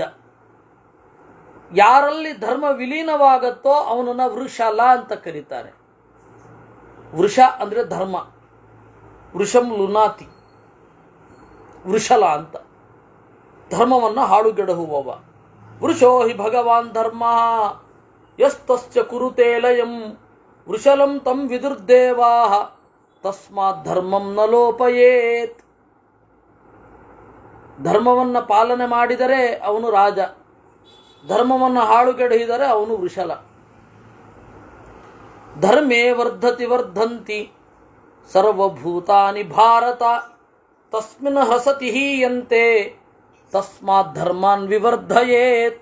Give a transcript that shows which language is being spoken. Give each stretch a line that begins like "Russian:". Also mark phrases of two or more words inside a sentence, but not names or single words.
Kannada: ಯಾರಲ್ಲಿ ಧರ್ಮ ವಿಲೀನವಾಗುತ್ತೋ ಅವನನ್ನು ವೃಷಲ ಅಂತ ಕರೀತಾರೆ. ವೃಷ ಅಂದರೆ ಧರ್ಮ,
Sanskrit: ವೃಷಂ ಲುನಾತಿ,
Kannada: ವೃಷಲ ಅಂತ. ಧರ್ಮವನ್ನು ಹಾಳುಗೆಡಹುವವ.
Sanskrit: ವೃಷೋ ಹಿ ಭಗವಾನ್ ಧರ್ಮ ಯಸ್ತಸ್ಯ ಕುರುತೆ ಲಯಂ ವೃಷಲಂ ತಂ ವಿದುರ್ದೇವಾ ತಸ್ಮಾತ್ ಧರ್ಮಂ ನ ಲೋಪಯೇತ್.
Kannada: ಧರ್ಮವನ್ನು ಪಾಲನೆ ಮಾಡಿದರೆ ಅವನು ರಾಜ, ಧರ್ಮವನ್ನು ಹಾಳುಗೆಡಹಿದರೆ ಅವನು ವೃಷಲ.
Sanskrit: ಧರ್ಮೇ ವರ್ಧತಿ ವರ್ಧಂತಿ ಸರ್ವಭೂತಾನಿ ಭಾರತ ತಸ್ಮಿನ್ ಹಸತಿ ಹೀಯಂತೆ ತಸ್ಮಾತ್ ಧರ್ಮಾನ್ ವಿವರ್ಧಯೇತ್.